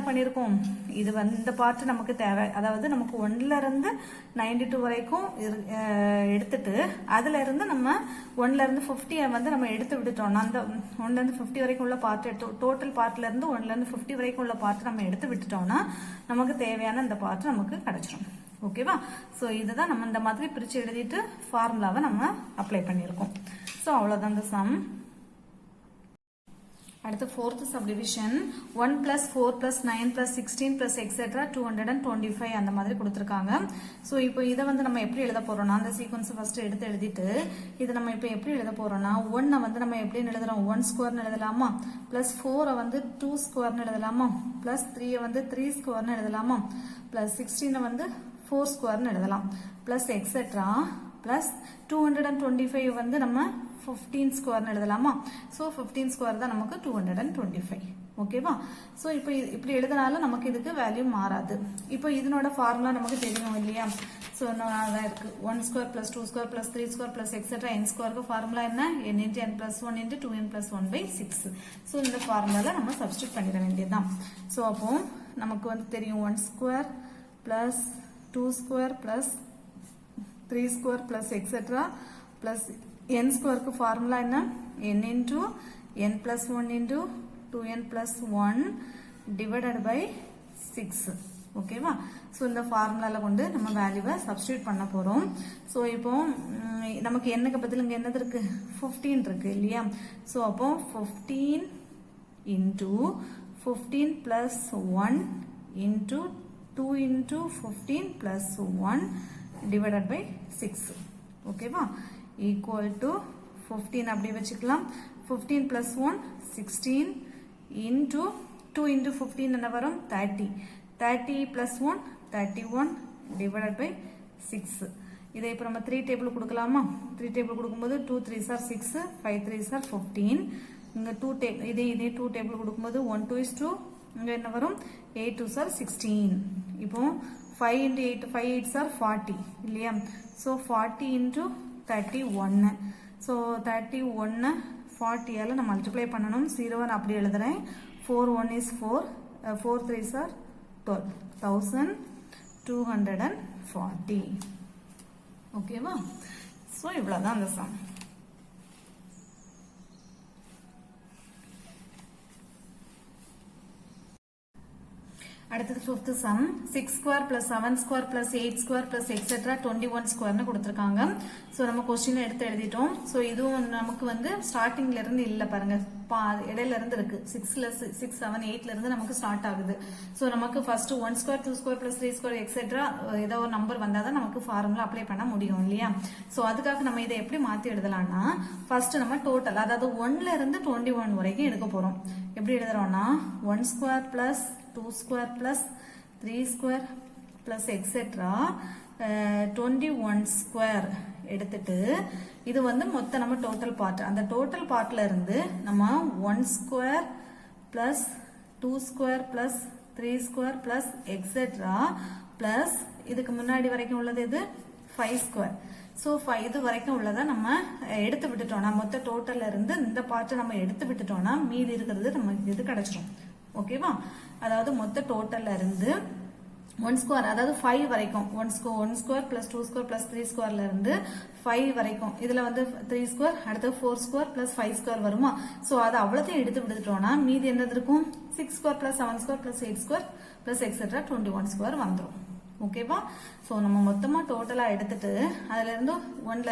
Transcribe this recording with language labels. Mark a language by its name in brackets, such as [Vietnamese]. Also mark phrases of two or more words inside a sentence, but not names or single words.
[Tamil] பண்ணிருக்கோம் இது வந்து இந்த பார்ட் நமக்கு தேவை அதாவது நமக்கு 1ல இருந்து 92 வரைக்கும் எடுத்துட்டு அதுல இருந்து நம்ம 1ல இருந்து 50 வந்து நம்ம எடுத்து விட்டுட்டோம் அந்த 1ல இருந்து 50 வரைக்கும் உள்ள [English] part total partல [Tamil] இருந்து 1ல இருந்து 50 வரைக்கும் உள்ள பார்ட் நம்ம எடுத்து விட்டுட்டோம்னா நமக்கு தேவையான இந்த பார்ட் நமக்கு கிடைச்சிடும் ஓகேவா சோ இதுதான் நம்ம இந்த மாதிரி பிரிச்சு எழுதிட்டு ஃபார்முலாவை நம்ம அப்ளை பண்ணிருக்கோம் சோ அவ்வளவுதான் இந்த சம் அடுத்து [English] fourth subdivision 1 plus 4 plus 9 plus 16 plus etc 225 [Tamil] அந்த மாதிரி கொடுத்திருக்காங்க சோ இப்போ இத வந்து நம்ம எப்படி எழுத போறோம்னா அந்த [English] sequence first [Tamil] எடுத்து எழுதிட்டு இது நம்ம இப்போ எப்படி எழுத போறோம்னா 1 வந்து நம்ம எப்படி எழுதுறோம் 1 ஸ்கொயர் னு எழுதலாமா plus 4 வந்து 2 ஸ்கொயர் னு எழுதலாமா plus 3 வந்து 3 ஸ்கொயர் னு எழுதலாமா plus 16 வந்து 4 ஸ்கொயர் னு எழுதலாம் [English] plus etc plus 225 [Tamil] வந்து நம்ம 15 ஸ்கொயர் னு எழுதலாமா சோ 15 ஸ்கொயர் தான் நமக்கு 225 ஓகேவா சோ இப்போ இப்படி எழுதனால நமக்கு இதுக்கு வேல்யூ மாறாது இப்போ இதனோட ஃபார்முலா நமக்கு தெரியும் இல்லையா சோ அதான் இருக்கு [English] 1 square plus 2 square plus 3 square plus etc n squareக்கு [Tamil] ஃபார்முலா என்ன [English] n into n plus 1 into 2n plus 1 by 6 [Tamil] சோ இந்த ஃபார்முலால நம்ம சப்ஸ்டிட்யூட் பண்ணிட வேண்டியதுதான் சோ அப்போ நமக்கு வந்து தெரியும் [English] 1 square plus 2 square plus 3 square plus etc plus n square [Tamil] க்கு formula என்ன [English] n into n plus 1 into 2n plus 1 divided by 6 [Tamil] ஓகேவா சோ இந்த ஃபார்முலால கொண்டு நம்ம வேல்யூவை சப்ஸ்டிட்யூட் பண்ண போறோம் சோ இப்போ நமக்கு n க்கு பதிலா இங்க என்னது இருக்கு 15 இருக்கு இல்லையா சோ அப்போ [English] 15 into 15 plus 1 into 2 into 15 plus 1 divided by 6 [Tamil] ஓகேவா [English] equal to 15 [Tamil] அப்படி வச்சுக்கலாம் [English] 15 plus 1 16 into 2 into 15 [Tamil] என்ன வரும் [English] 30 plus 1 31 divided by 6 [Tamil] இதை இப்போ நம்ம 3 டேபிள் கொடுக்கலாமா 3 டேபிள் கொடுக்கும்போது [English] 2 3s are 6 5 3s are 15 [Tamil] இங்க 2 டேபிள் இதே 2 டேபிள் கொடுக்கும்போது [English] 1 2 is 2 [Tamil] இங்க என்ன வரும் [English] 8 2s are 16 [Tamil] இப்போ [English] 5 into 8 5 8s are 40 [Tamil] இல்லையா [English] so 40 into 31 so 31 40 [Tamil] ஆல நான் மல்டிப்ளை பண்ணனும் 0 ன்னு அப்படி எழுதுறேன் [English] 4 1 is 4 4 3s are [Tamil] 12 1240 ஓகேவா சோ இவ்வளவுதான் அந்த சம் அடுத்து [English] fifth sum 6 square plus 7 square plus 8 square plus etc 21 square [Tamil] னு கொடுத்திருக்காங்க சோ நம்ம क्वेश्चन எடுத்து எழுதிட்டோம் சோ இதுவும் நமக்கு வந்து ஸ்டார்டிங்ல இருந்து இல்ல பாருங்க இடையில இருந்து இருக்கு 6 7 8ல இருந்து நமக்கு ஸ்டார்ட் ஆகுது சோ நமக்கு ஃபர்ஸ்ட் [English] 1 square 2 square plus 3 square etc [Tamil] ஏதோ ஒரு நம்பர் வந்தாதான் நமக்கு ஃபார்முலா அப்ளை பண்ண முடியும் இல்லையா சோ அதுக்காக நம்ம இதை எப்படி மாத்தி எழுதலாம்னா ஃபர்ஸ்ட் நம்ம டோட்டல் அதாவது 1ல இருந்து 21 வரைக்கும் எடுக்க போறோம் எப்படி எழுதுறோம்னா [English] 1 square plus 2 square plus 3 square plus etc 21 square [Tamil] எடுத்துட்டு இது வந்து மொத்த நம்ம டோட்டல் பார்ட் அந்த டோட்டல் பார்ட்ல இருந்து நம்ம [English] 1 square plus 2 square plus 3 square plus etc plus [Tamil] இதுக்கு முன்னாடி வரைக்கும் உள்ளது இது [English] 5 square [Tamil] சோ 5 இது வரைக்கும் உள்ளத நம்ம எடுத்து விட்டுட்டோம்னா மொத்த டோட்டல்ல இருந்து இந்த பார்ட் நம்ம எடுத்து விட்டுட்டோம்னா மீதி இருக்குது நமக்கு இது கிடைச்சிரும் ஓகேவா அதாவது மொத்த டோட்டல்ல இருந்து 1 ஸ்கொயர் அதாவது 5 வரைக்கும் [English] 1 square plus 2 square plus 3 squareல [Tamil] இருந்து 5 வரைக்கும் இதுல வந்து 3 ஸ்கொயர் அடுத்து [English] 4 square plus 5 square [Tamil] வருமா சோ அது அவ்வளோத்தையும் எடுத்து விட்டுட்டோம்னா மீதி என்னது இருக்கும் [English] 6 square plus 7 square plus 8 square plus etcetera 21 square [Tamil] வந்துடும் ஓகேவா சோ நம்ம மொத்தமா டோட்டலா எடுத்துட்டு அதுல இருந்து 1ல